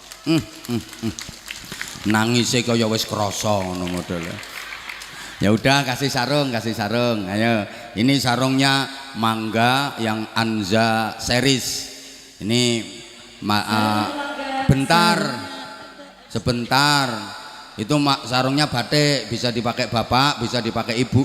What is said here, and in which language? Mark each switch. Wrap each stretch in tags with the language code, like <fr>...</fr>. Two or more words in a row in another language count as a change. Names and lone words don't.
<jv>Nangisnya kaya wis krasa ngono modele.</jv> <id>Ya udah kasih sarung. Ayo. Ini sarungnya Mangga yang Anza series. Ini sebentar. Itu sarungnya batik, bisa dipakai bapak, bisa dipakai ibu.</id>